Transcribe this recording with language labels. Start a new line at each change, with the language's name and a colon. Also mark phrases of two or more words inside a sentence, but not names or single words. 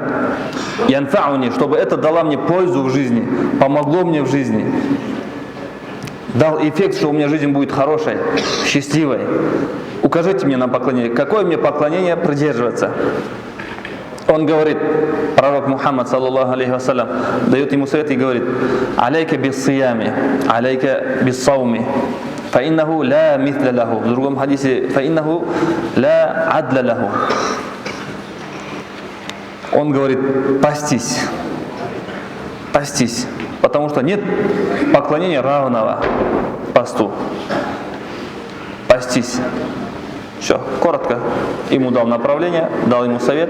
Russian: Янфауни, чтобы это дало мне пользу в жизни, помогло мне в жизни. Дал эффект, что у меня жизнь будет хорошей, счастливой. Укажите мне на поклонение. Какое мне поклонение придерживаться? Он говорит, пророк Мухаммад,
Arabic: صلى الله عليه وسلم,
Russian: дает ему совет и говорит:
Arabic: «عليك بالصيام، عليك بالصوم، فإنه لا مثل له».
Russian: В другом хадисе:
Arabic: «فإنه لا عدل له».
Russian: Он говорит: постись, постись, потому что нет поклонения равного посту. Постись. Все, коротко. Ему дал направление, дал ему совет.